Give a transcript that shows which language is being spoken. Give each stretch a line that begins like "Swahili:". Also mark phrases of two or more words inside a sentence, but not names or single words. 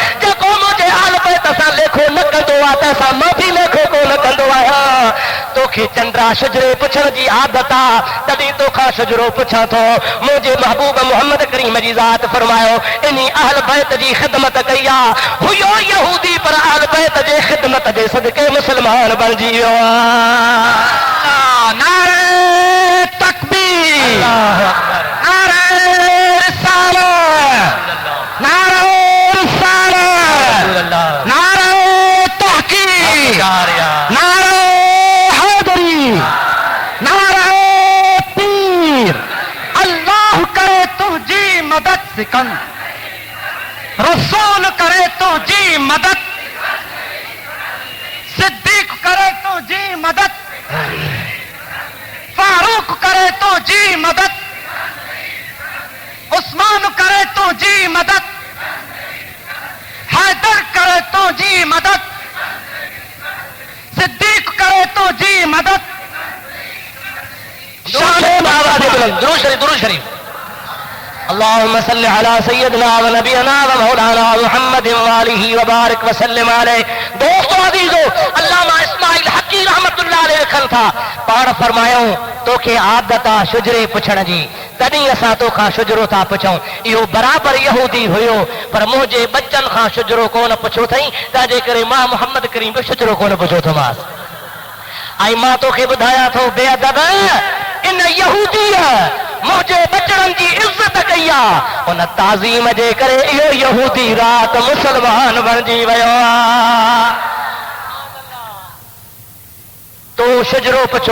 Sindhi: जेको मुंहिंजे अहल बैत तसा लेखो न कंदो आ तसा मां भी लेखो को न कंदो आया तोखे चंद्रा शुजरे पुछण जी आदत आ तॾहिं तोखां शुजरो पुछां थो मुंहिंजे महबूब मोहम्मद करीम जी ज़ात फरमायो इन्ही अहल बैत जी ख़िदमत कई आ हुयो यहूदी पर अहल बैत जे ख़िदमत जे सदके मुसलमान बणिजी वियो आ नारे तकबीर नारे रिसालत नारे रिसालत नारे तहकीक नारे हैदरी नारे पीर अल्लाह करे तुझी मदद सिकंद रसूल करे तुझी मदद सिद्दीक करे तुझी मदद फारूक करे तुझी मदद उस्मान करे तुझी मदद हैदर करे तुझी मदद सिद्दीक करे तुझी मदद दुरूद शरीफ
Arabic: اللهم صل على سيدنا و نبينا و مولانا محمد و آله و بارك و سلم عليه.
Sindhi: दोस्तों अजीजो अल्लामा इस्माइल हकी
Arabic: رحمة الله عليه
Sindhi: लिखन था पाण फरमायूं तोखे आदत आ शुजरे पुछण जी तॾहिं असां तोखां शुजरो था पुछूं इहो बराबरि यहूदी हुयो पर मुंहिंजे बच्चनि खां शुजरो कोन पुछियो अथई तंहिंजे करे मां मोहम्मद करीम बि शुजरो कोन पुछियो थोमांसि ऐं मां तोखे ॿुधायां थो बेअदब इन यहूदीअ मुंहिंजे बचड़नि जी इज़त कई आहे उन ताज़ीम जे करे इहो यहूदी रात मुसलमान बणिजी वियो आहे तूं शुजरो पुछो